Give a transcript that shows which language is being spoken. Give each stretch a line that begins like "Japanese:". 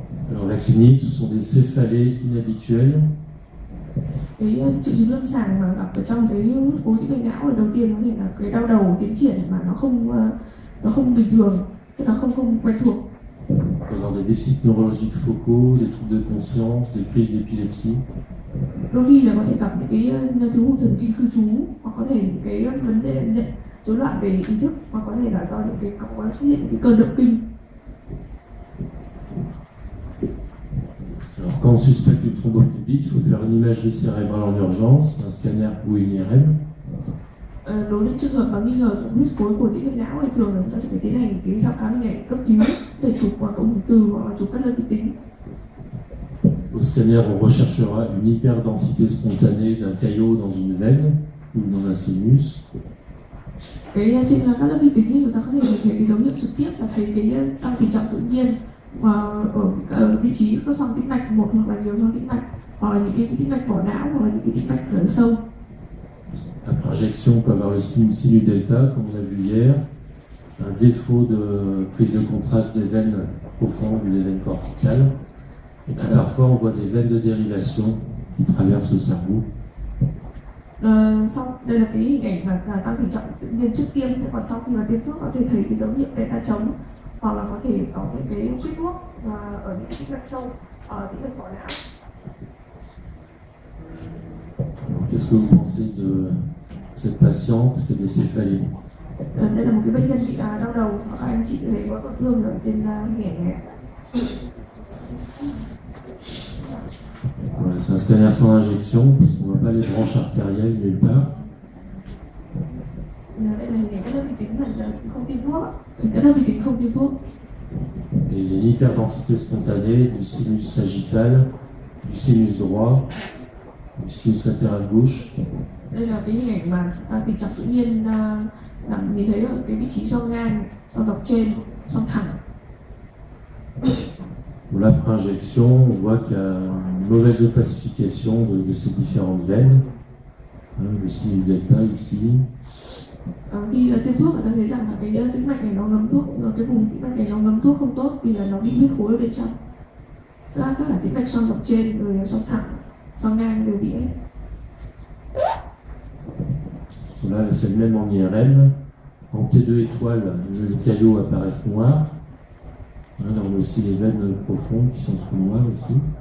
French: Alors la clinique, ce sont des céphalées inhabituelles.
Vietnamese: Cái triệu chứng lâm sàng mà gặp ở trong cái huyết khối tĩnh mạch não là đầu tiên có thể là cái đau đầu tiến triển mà nó không bình thường, tức là không quen thuộc.
French: Avoir des déficits neurologiques focaux, des troubles de conscience, des crises d'épilepsie.
Vietnamese: Đôi khi là có thể gặp những cái thiếu hụt thần kinh cư trú, hoặc có thể những cái vấn đề rối loạn về ý thức, hoặc có thể là do những cái có xuất hiện những cái cơn động kinh.
French: Alors, quand on suspecte une thrombophlébite, il faut faire une imagerie cérébrale en urgence, un scanner ou une IRM.
Vietnamese: Đối với những trường hợp mà nghi ngờ huyết khối của tĩnh mạch não thì thường là chúng ta sẽ phải tiến hành cái thăm khám hình ảnh cấp cứu, có thể chụp qua ống hồng từ hoặc là chụp cắt lớp vi tính.
French: Au scanner, on recherchera une hyperdensité spontanée d'un caillot dans une veine ou dans un sinus.
Vietnamese: Cái trên cắt lớp vi tính thì chúng ta có thể nhìn thấy cái dấu hiệu trực tiếp là thấy cái tăng tỷ trọng tự nhiên ở vị trí các xoang tĩnh mạch, một hoặc là nhiều xoang tĩnh mạch, hoặc là những cái tĩnh mạch vỏ não, hoặc là những cái tĩnh mạch ở sâu.
French: Après injection, on peut avoir le sinus delta, comme on a vu hier, un défaut de prise de contraste des veines profondes ou des veines corticales. Et puis parfois, on voit des veines de dérivation qui traversent le cerveau.
Vietnamese: Sau đây là cái hình ảnh mà tăng tỷ trọng tự nhiên trước tiêm, còn sau khi mà tiêm thuốc có thể thấy cái dấu hiệu delta trống, hoặc là có thể có những cái quỹ thuốc ở những tĩnh mạch sâu, ở tĩnh mạch vỏ não.
French: Qu'est-ce que vous pensez de cette patiente qui a des céphalées?
Vietnamese: Đây là một cái bệnh nhân bị đau đầu, và các anh chị thấy có tổn thương ở trên hình ảnh này.
French: Voilà, c'est un scanner sans injection parce qu'on ne voit pas les branches artérielles nulle part.
Vietnamese: Đây là hình ảnh các lớp vi tính là không tiêm thuốc, các lớp vi tính không tiêm thuốc.
French: Et il y a une hyperdensité spontanée du sinus sagittal, du sinus droit, du sinus latéral gauche.
Vietnamese: Đây là cái hình ảnh mà tăng tỷ trọng tự nhiên nhìn thấy ở cái vị trí xoang ngang, xoang dọc trên, xoang thẳng.
French: Là, après injection, on voit qu'il y a une mauvaise opacification de ces différentes veines. Le sinus delta ici.
Vietnamese: Khi tiêm thuốc, ta thấy rằng là cái tĩnh mạch này nó ngấm thuốc, cái vùng tĩnh mạch này nó ngấm thuốc không tốt vì là nó bị huyết khối ở bên trong. Tất cả tĩnh mạch xoang dọc trên, rồi xoang thẳng, xoang ngang đều bị hết.
French: Là, c'est le même en IRM. En T2 étoile, les caillots apparaissent noirs. Là, on a aussi les veines profondes qui sont trop noires ici.